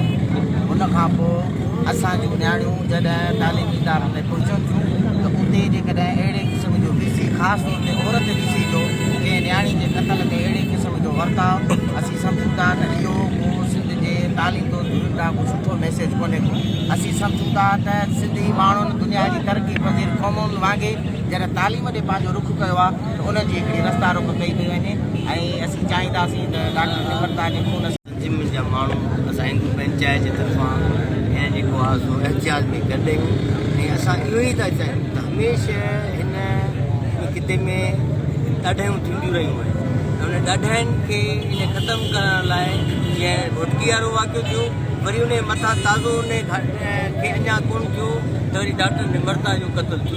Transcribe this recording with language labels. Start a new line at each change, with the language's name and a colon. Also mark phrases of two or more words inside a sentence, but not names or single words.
Sindhi: उनखां पोइ असांजूं नियाणियूं जॾहिं तालीमी इदारनि में पहुचनि थियूं त उते जेकॾहिं अहिड़े क़िस्म जो VC ख़ासि तौर ते औरत VC जो कंहिं नियाणी जे क़तल ते अहिड़े क़िस्म जो वर्ताव, असीं सम्झूं था त इहो तालीम तो ॾाढो को सुठो मैसेज कोन्हे को। असीं सम्झूं था त सिंधी माण्हुनि दुनिया जी तरक़ी पज़ीर क़ौमुनि वांगुरु जॾहिं तालीम ॾे पंहिंजो रुख कयो आहे त उनजी हिकिड़ी रस्ता रुख कई पई वञे। ऐं असीं चाहींदासीं त डॉक्टर निमरता जे खून जिम जा माण्हू असां हिंदू पंचायत जे तरफ़ां ऐं जेको आहे सो एहतिजाज में गॾु ऐं असां इहो ई था चाहियूं त हमेशह हिन खिते में ॾाढियूं थींदियूं रहियूं आहिनि। उन ॾाढनि खे इन ख़तमु करण लाइ जीअं घोटकी वारो वाक़ियो थियो, वरी उन मथां ताज़ो उन खे अञा कोन थियो त वरी डॉक्टर निमरता जो क़तलु थियो।